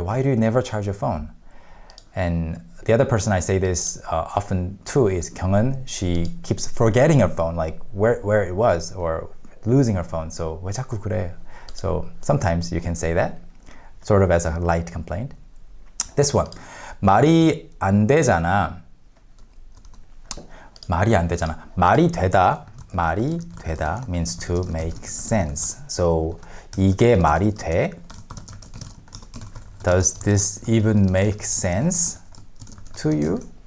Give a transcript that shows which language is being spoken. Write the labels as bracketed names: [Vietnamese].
[English] Why do you never charge your phone? And the other person I say this often to is Kyungeun. She keeps forgetting her phone, like where it was, or losing her phone. [Korean] So 왜 자꾸 그래? [English] So sometimes you can say that, sort of as a light complaint. This one, [Korean] 말이 안 되잖아. 말이 안 되잖아. [English] 말이 되다 means to make sense. [Korean] So 이게 말이 돼? [English] Does this even make sense to you?